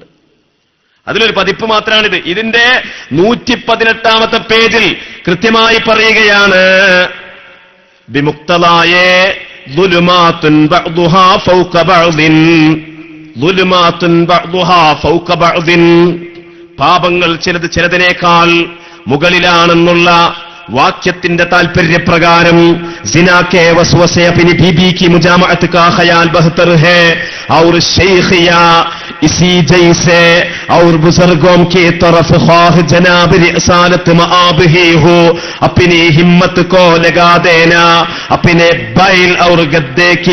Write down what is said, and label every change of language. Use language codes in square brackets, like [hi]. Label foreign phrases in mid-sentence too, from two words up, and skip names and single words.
[ml] അതിലൊരു പതിപ്പ് മാത്രമാണിത്. ഇതിന്റെ 118ാമത്തെ പേജിൽ കൃത്യമായി പറയുകയാണ്, [ar] بمقتضى ظلمات بعضها فوق بعض ظلمات بعضها فوق بعض, [ml] പാപങ്ങൾ ചിലത് ചിലതിനേക്കാൾ മുകളിലാണെന്നുള്ള വാക്യത്തിന്റെ താൽപര്യപ്രകാരം [ur] زنا کے وسوسے اپنی بیبی کی مجامعت کا خیال بہتر ہے اور شیخ یا اسی جیسے اور بزرگوں کی طرف خواہ جناب رسالت مآب ہی ہو، اپنی ہمت کو لگا دینا اپنے بیل اور گدھے کی